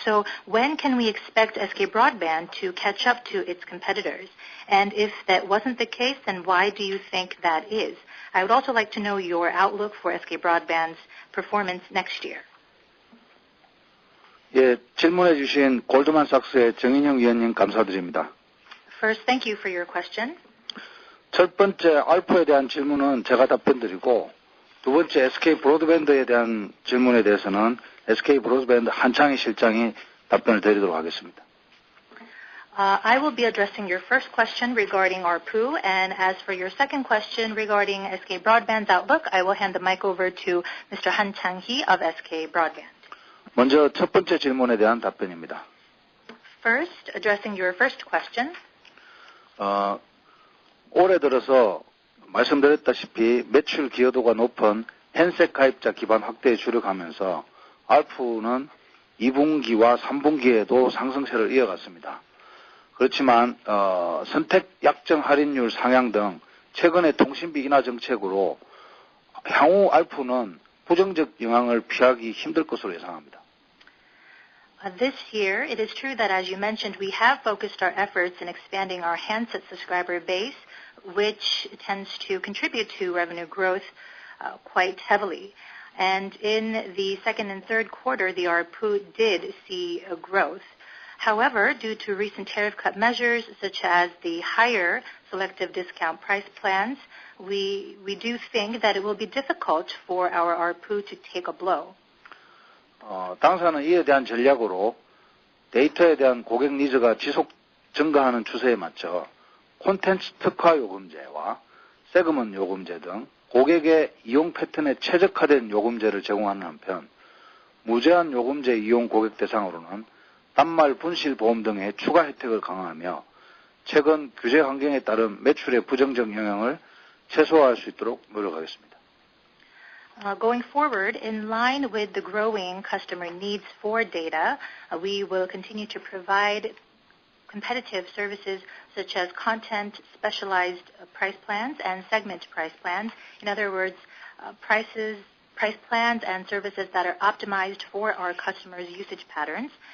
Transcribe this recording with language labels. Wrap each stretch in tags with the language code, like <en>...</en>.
<en>So when can we expect SK Broadband to catch up to its competitors? And if that wasn't the case, then why do you think that is? I would also like to know your outlook for SK Broadband's performance next year.</en> <ko>예, 질문해 주신 골드만삭스의 정인영 위원님 감사드립니다.</ko> <en>First, thank you for your question.</en> <ko>첫 번째 알프에 대한 질문은 제가 답변드리고 두 번째 SK 브로드밴드에 대한 질문에 대해서는 SK 브로드밴드 한창희 실장이 답변을 드리도록 하겠습니다.</ko> <en>I will be addressing your first question regarding ARPU, and as for your second question regarding SK Broadband's outlook, I will hand the mic over to Mr. Han Chang-hee of SK Broadband.</en> <ko>먼저 첫 번째 질문에 대한 답변입니다.</ko> <en>First, addressing your first question.</en> <ko>올해 들어서 말씀드렸다시피 매출 기여도가 높은 핸셋 가입자 기반 확대에 주력하면서 ARPU는 2분기와 3분기에도 상승세를 이어갔습니다. 그렇지만 선택 약정 할인율 상향 등 최근의 통신비 인하 정책으로 향후 ARPU는 부정적 영향을 피하기 힘들 것으로 예상합니다.</ko> <en>This year, it is true that, as you mentioned, we have focused our efforts in expanding our handset subscriber base, which tends to contribute to revenue growth quite heavily. And in the second and third quarter, the ARPU did see a growth. However, due to recent tariff cut measures, such as the higher selective discount price plans, we do think that it will be difficult for our ARPU to take a blow.</en> <ko>당사는 이에 대한 전략으로 데이터에 대한 고객 니즈가 지속 증가하는 추세에 맞춰 콘텐츠 특화 요금제와 세그먼 요금제 등 고객의 이용 패턴에 최적화된 요금제를 제공하는 한편 무제한 요금제 이용 고객 대상으로는 단말 분실 보험 등의 추가 혜택을 강화하며 최근 규제 환경에 따른 매출의 부정적 영향을 최소화할 수 있도록 노력하겠습니다.</ko> <en>Going forward, in line with the growing customer needs for data, we will continue to provide competitive services such as content specialized price plans and segment price plans. In other words, price plans and services that are optimized for our customers' usage patterns.</en>